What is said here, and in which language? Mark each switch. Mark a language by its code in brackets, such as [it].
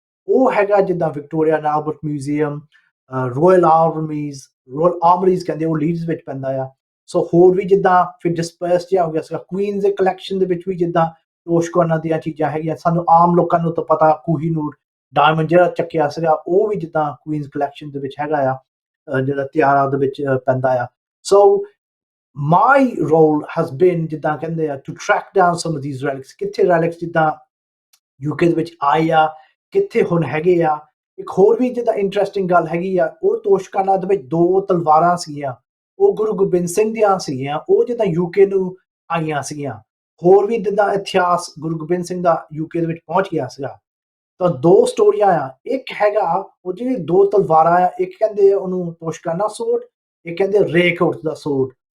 [pa] ਉਹ ਹੈਗਾ ਜਿੱਦਾਂ Victoria and Albert museum, royal ਆਰਮਰੀਜ਼ ਕਹਿੰਦੇ, ਉਹ ਲੀਡਸ ਵਿੱਚ ਪੈਂਦਾ ਆ। ਸੋ ਹੋਰ ਵੀ ਜਿੱਦਾਂ ਫਿਰ ਡਿਸਪਰਸ ਜਿਹਾ ਹੋ ਗਿਆ ਸੀਗਾ। ਕੁਈਨਸ ਦੇ ਕਲੈਕਸ਼ਨ ਦੇ ਵਿੱਚ ਵੀ ਜਿੱਦਾਂ ਤੋਸ਼ਖਾਨਾ ਦੀਆਂ ਚੀਜ਼ਾਂ ਹੈਗੀਆਂ। ਸਾਨੂੰ ਆਮ ਲੋਕਾਂ ਨੂੰ ਤਾਂ ਪਤਾ ਕੋਹੀਨੂਰ ਡਾਇਮੰਡ ਜਿਹੜਾ ਚੱਕਿਆ ਸੀਗਾ ਉਹ ਵੀ ਜਿੱਦਾਂ ਕੁਈਨਸ ਕਲੈਕਸ਼ਨ ਦੇ ਵਿੱਚ ਹੈਗਾ ਆ, ਜਿਹੜਾ ਤਿਆਰਾ ਦੇ ਵਿੱਚ ਪੈਂਦਾ ਆ। [en] So my role has been [pa] ਜਿੱਦਾਂ ਕਹਿੰਦੇ ਆ [en] to track down some of these relics, ਕਿੱਥੇ relics ਜਿੱਦਾਂ UK ਦੇ ਵਿੱਚ ਆਏ ਆ, [pa] ਕਿੱਥੇ ਹੁਣ ਹੈਗੇ ਆ। ਇੱਕ ਹੋਰ ਵੀ ਜਿੱਦਾਂ ਇੰਟਰਸਟਿੰਗ ਗੱਲ ਹੈਗੀ ਆ, ਉਹ ਤੋਸ਼ਕਾਨਾ ਦੇ ਵਿੱਚ 2 ਤਲਵਾਰਾਂ ਸੀਗੀਆਂ, ਉਹ ਗੁਰੂ ਗੋਬਿੰਦ ਸਿੰਘ ਦੀਆਂ ਸੀਗੀਆਂ, ਉਹ ਜਿੱਦਾਂ UK ਨੂੰ ਆਈਆਂ ਸੀਗੀਆਂ। ਹੋਰ ਵੀ ਜਿੱਦਾਂ ਇਤਿਹਾਸ ਗੁਰੂ ਗੋਬਿੰਦ ਸਿੰਘ ਦਾ UK ਦੇ ਵਿੱਚ ਪਹੁੰਚ ਗਿਆ ਸੀਗਾ। ਤਾਂ 2 ਸਟੋਰੀਆਂ ਆ, ਇੱਕ ਹੈਗਾ ਉਹ ਜਿਹੜੀ 2 ਤਲਵਾਰਾਂ ਆ, ਇੱਕ ਕਹਿੰਦੇ ਉਹਨੂੰ ਤੋਸ਼ਕਾਨਾ ਸੋਰਡ, ਇੱਕ ਕਹਿੰਦੇ ਰੇਕਆਊਟ ਦਾ ਸੋਰਡ।